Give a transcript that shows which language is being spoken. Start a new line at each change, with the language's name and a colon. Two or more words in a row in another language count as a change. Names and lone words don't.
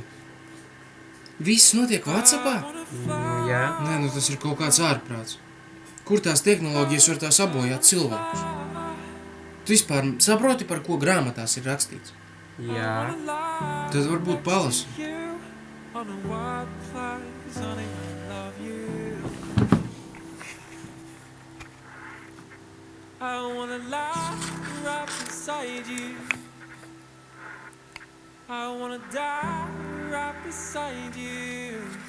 Latvian: Viss notiek WhatsAppā? Nu jā. Nē, nu tas ir kaut kāds ārprāts. Kur tās tehnoloģijas var tā sabojāt cilvēkus? Tu vispār saproti, par ko grāmatās ir rakstīts? Jā. Tad varbūt palasi.
English: I wanna lie right beside you. I wanna die right beside you.